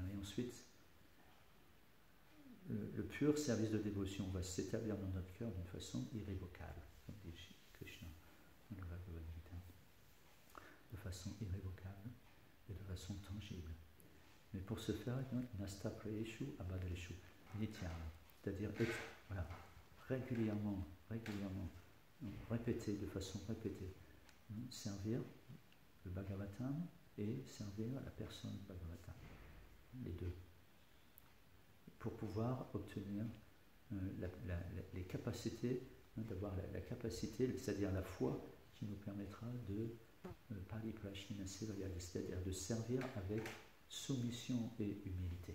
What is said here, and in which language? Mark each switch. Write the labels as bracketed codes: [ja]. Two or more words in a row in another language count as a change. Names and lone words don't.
[fr] Et ensuite, le pur service de dévotion va s'établir dans notre cœur d'une façon irrévocable, comme dit Krishna dans le Bhagavad Gita, de façon irrévocable et de façon tangible. Mais pour ce faire, [sa] nasta prayeshu abhadreshu nityam, [fr] c'est-à-dire voilà, régulièrement, répéter de façon répétée, servir le Bhagavatam et servir la personne Bhagavatam, les deux, pour pouvoir obtenir les capacités, d'avoir la capacité, c'est-à-dire la foi qui nous permettra de [sa] pariprashnina sevaya, [fr] c'est-à-dire de servir avec soumission et humilité.